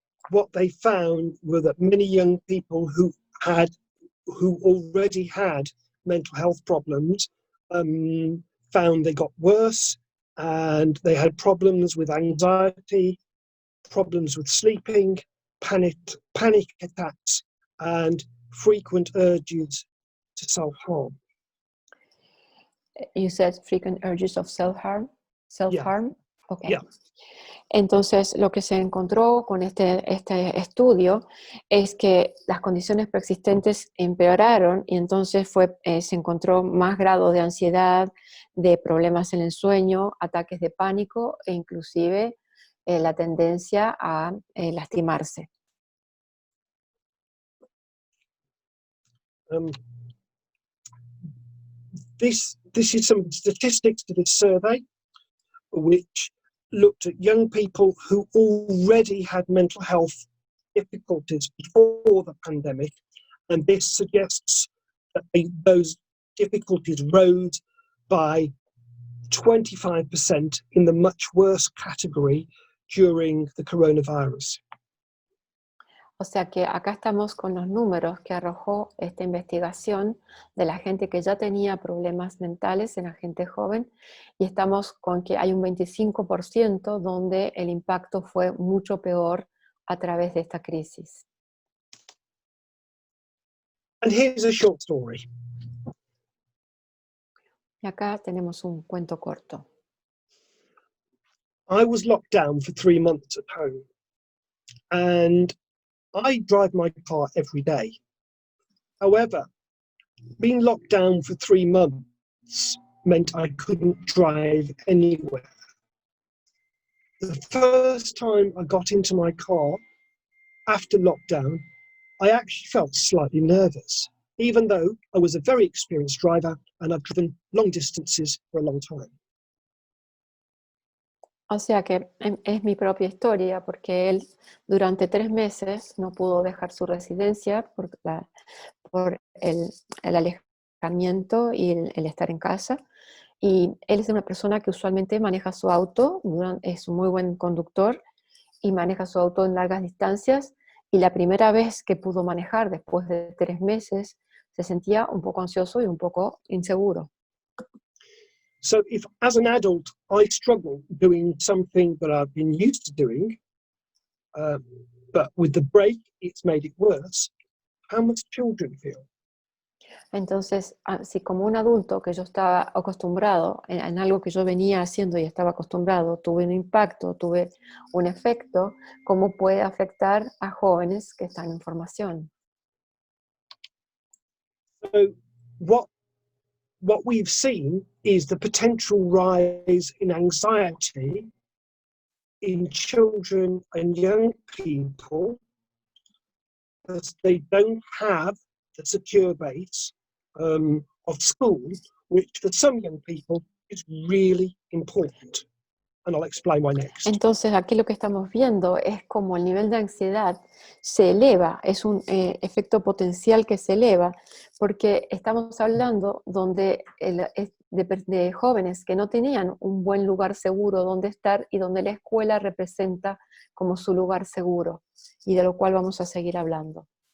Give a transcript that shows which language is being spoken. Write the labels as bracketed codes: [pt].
[en] What they found were that many young people who already had mental health problems found they got worse, and they had problems with anxiety, problems with sleeping, panic attacks, and frequent urges to self-harm. You said frequent urges of self-harm? Yeah. Okay. Yeah. [es] Entonces, lo que se encontró con este estudio es que las condiciones preexistentes empeoraron y entonces se encontró más grado de ansiedad, de problemas en el sueño, ataques de pánico e inclusive la tendencia a lastimarse. [en] This is some statistics to this survey, which looked at young people who already had mental health difficulties before the pandemic, and this suggests that those difficulties rose by 25% in the much worse category during the coronavirus. [es] O sea que acá estamos con los números que arrojó esta investigación de la gente que ya tenía problemas mentales en la gente joven, y estamos con que hay un 25% donde el impacto fue mucho peor a través de esta crisis. [en] And here's a short story. [es] Y acá tenemos un cuento corto. [en] I was locked down for 3 months at home, and I drive my car every day. However, being locked down for 3 months meant I couldn't drive anywhere. The first time I got into my car after lockdown, I actually felt slightly nervous, even though I was a very experienced driver and I've driven long distances for a long time. [es] O sea que es mi propia historia, porque él durante 3 meses no pudo dejar su residencia por el alejamiento y el estar en casa. Y él es una persona que usualmente maneja su auto, es un muy buen conductor y maneja su auto en largas distancias. Y la primera vez que pudo manejar después de 3 meses, se sentía un poco ansioso y un poco inseguro. [en] So if, as an adult, I struggle doing something that I've been used to doing, but with the break, it's made it worse, how must children feel? [es] Entonces, si como un adulto que yo estaba acostumbrado en algo que yo venía haciendo y estaba acostumbrado, tuve un impacto, tuve un efecto, ¿cómo puede afectar a jóvenes que están en formación? [en] So what we've seen is the potential rise in anxiety in children and young people, as they don't have the secure base of school, which for some young people is really important. And I'll explain why next. [es] Entonces, aquí lo que estamos viendo es como el nivel de ansiedad se eleva, es un efecto potencial que se eleva, porque estamos hablando de jóvenes que no tenían un buen lugar seguro donde estar y donde la escuela representa como su lugar seguro, y de lo cual vamos a seguir hablando.